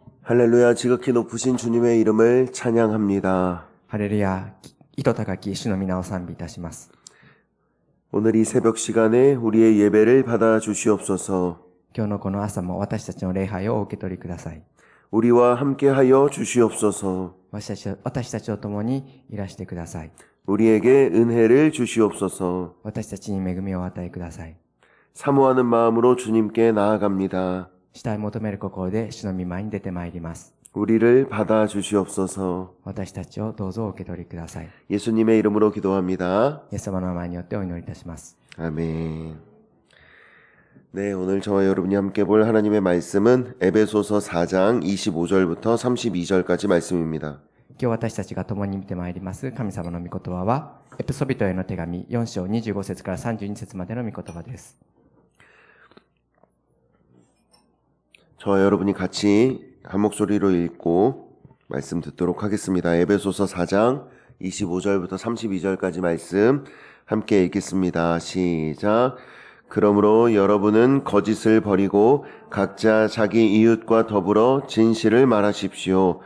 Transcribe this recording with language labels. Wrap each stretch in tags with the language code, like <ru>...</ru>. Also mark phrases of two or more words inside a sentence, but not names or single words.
<ko>할렐루야, 지극히 높으신 주님의 이름을 찬양합니다.</ko> <ja>ハレルヤ、意図高き主の皆を賛美いたします。</ja> <ko>오늘 이 새벽 시간에 우리의 예배를 받아 주시옵소서.</ko> <ja>今日のこの朝も私たちの礼拝をお受け取りください。</ja> <ko>우리와 함께하여 주시옵소서.</ko> <ja>私たちと共にいらしてください。</ja> <ko>우리에게 은혜를 주시옵소서.</ko> <ja>私たちに恵みをお与えください。</ja> <ko>사모하는 마음으로 주님께 나아갑니다.</ko> <ja>主体求める心で主の御前に出てまいります。</ja> <ko>우리를 받아 주시옵소서.</ko> <ja>私たちをどうぞお受け取りください。</ja> <ko>예수님의 이름으로 기도합니다.</ko> <ja>イエス様の名前によってお祈りいたします。</ja> <ko>아멘. 네, 오늘 저와 여러분이 함께 볼 하나님의 말씀은 에베소서 4장 25절부터 32절까지 말씀입니다.</ko> <ja>今日私たちが共に見てまいります神様の御言葉は、エペソビトへの手紙4章25節から32節までの御言葉です。</ja> <ko>저와 여러분이 같이 한 목소리로 읽고 말씀 듣도록 하겠습니다. 에베소서 4장 25절부터 32절까지 말씀 함께 읽겠습니다. 시작. 그러므로 여러분은 거짓을 버리고 각자 자기 이웃과 더불어 진실을 말하십시오.</ko>